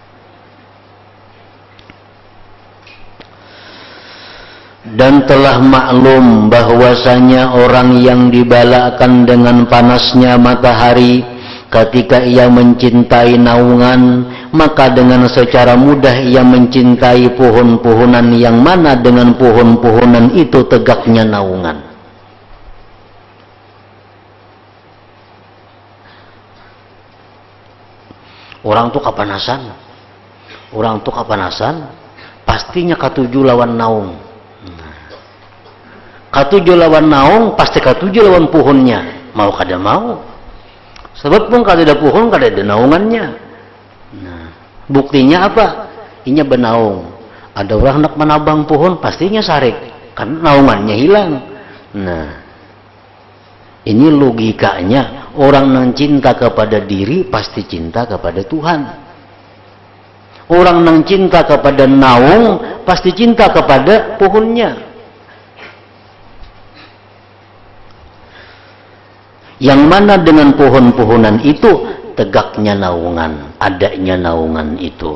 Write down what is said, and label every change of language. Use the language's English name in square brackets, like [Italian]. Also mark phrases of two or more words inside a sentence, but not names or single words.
[Indonesian] Dan telah maklum bahwasanya orang yang dibalakan dengan panasnya matahari ketika ia mencintai naungan, maka dengan secara mudah ia mencintai pohon-pohonan yang mana dengan pohon-pohonan itu tegaknya naungan. [Banjar] Orang tuh kapanasan, pastinya katuju lawan naung. Katuju lawan naung pasti katuju lawan pohonnya, mau kada mau. Sebab pun kada ada pohon kada ada naungannya. Nah, buktinya apa? Inya benaung. Ada orang nak menabang pohon pastinya sarik, karena naungannya hilang. [Indonesian] Nah, ini logikanya orang yang cinta kepada diri pasti cinta kepada Tuhan. Orang yang cinta kepada naung pasti cinta kepada pohonnya. Yang mana dengan pohon-pohonan itu tegaknya naungan, adanya naungan itu.